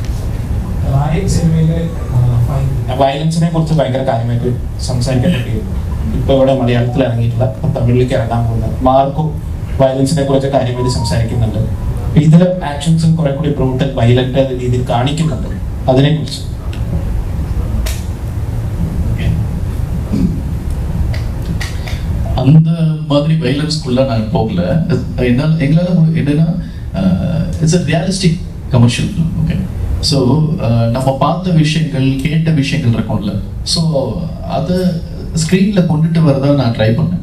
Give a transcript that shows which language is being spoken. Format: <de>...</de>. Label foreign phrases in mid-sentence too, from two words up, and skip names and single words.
<ml>വയലൻസിനെ കുറിച്ച് ഭയങ്കര കാര്യമായിട്ട് സംസാരിക്കാൻ പറ്റിയിരുന്നു. ഇപ്പൊ ഇവിടെ മലയാളത്തിൽ ഇറങ്ങിയിട്ടുള്ള തമിഴിലേക്ക് ഇറങ്ങാൻ പോകുന്ന മാർക്കോ വയലൻസിനെ കുറിച്ച് കാര്യമായിട്ട് സംസാരിക്കുന്നുണ്ട്. ഇതിലെ ആക്ഷൻസും കുറെ കൂടി</ml> <en>brutal violent</en> <ml>രീതിയിൽ കാണിക്കുന്നുണ്ട്. അതിനെ കുറിച്ച്</ml> <ta>அந்த மாதிரி வைலன்ஸ்குள்ள நான் போகல. எங்களால் என்னன்னா</ta> <en>it's a realistic commercial film.</en> <ta>ஓகே, ஸோ நம்ம பார்த்த விஷயங்கள் கேட்ட விஷயங்கள் இருக்கும்ல, ஸோ அதை ஸ்க்ரீனில் கொண்டுட்டு வரதா நான் ட்ரை பண்ணேன்.</ta>